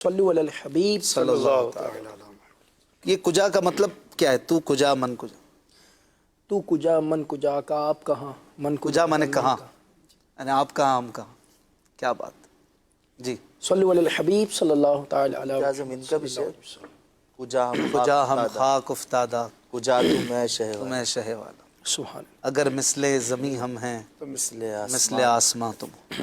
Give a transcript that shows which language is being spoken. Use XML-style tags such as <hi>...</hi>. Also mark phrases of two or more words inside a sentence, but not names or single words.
<ar>صلو علی الحبیب صلی اللہ تعالی علیہ وسلم۔</ar> <ur>یہ کجا کا مطلب کیا ہے؟</ur> <fa>تو کجا من کجا، تو کجا من کجا</fa> <ur>کا آپ کہاں، من کجا مانے کہاں، یعنی آپ کہاں ہم کہاں، کیا بات جی۔</ur> <ar>صلو علی الحبیب صلی اللہ تعالی علیہ</ar> <ur>کیا زمین کا بھی شعر، کجا ہم خاک افتادہ، کجا تو میں شہ تو میں شہ والا، سبحان اگر مثل زمیں ہم ہیں مثل آسماں تم ہو۔</ur>